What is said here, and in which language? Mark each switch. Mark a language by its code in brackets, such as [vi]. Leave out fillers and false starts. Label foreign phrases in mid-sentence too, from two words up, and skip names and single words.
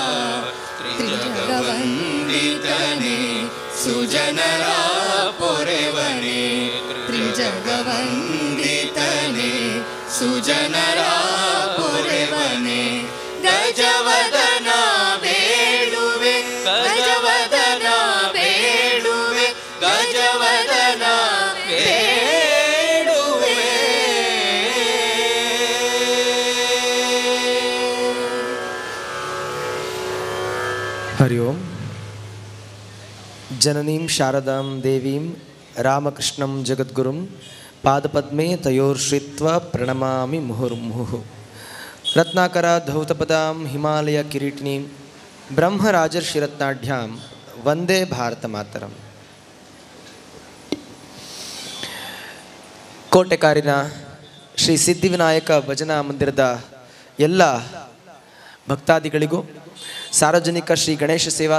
[kn] ತ್ರಿಜಗವಂದಿತನೇ ಸುಜನರ ಪೊರೆವನೇ ತ್ರಿಜಗವಂದಿತನೇ ಸುಜನರ ಪೊರೆವನೇ ಗಜವದನ ಬೇಡುವೆ ಗಜವದನ ಬೇಡುವೆ ಗಜವದನ ಬೇಡುವೆ. [sa] ಹರಿ ಓಂ. ಜನನೀಂ ಶಾರದಾಂ ದೇವೀಂ ರಾಮಕೃಷ್ಣಂ ಜಗದ್ಗುರುಂ ಪಾದಪದ್ಮೇ ತಯೋರ್ಶ್ರಿತ್ವ ಪ್ರಣಮಾಮಿ ಮುಹುರ್ಮುಹುಃ. ರತ್ನಾಕರ ಧೌತಪದಾಂ ಹಿಮಾಲಯ ಕಿರೀಟಿನೀಂ ಬ್ರಹ್ಮರಾಜರ್ಷಿರತ್ನಾಢ್ಯಾಂ ವಂದೇ ಭಾರತ ಮಾತರಂ. [kn] ಕೋಟೆಕಾರಿನ ಶ್ರೀ ಸಿದ್ಧಿವಿನಾಯಕ ಭಜನಾ ಮಂದಿರದ ಎಲ್ಲ ಭಕ್ತಾದಿಗಳಿಗೂ ಸಾರ್ವಜನಿಕ ಶ್ರೀ ಗಣೇಶ ಸೇವಾ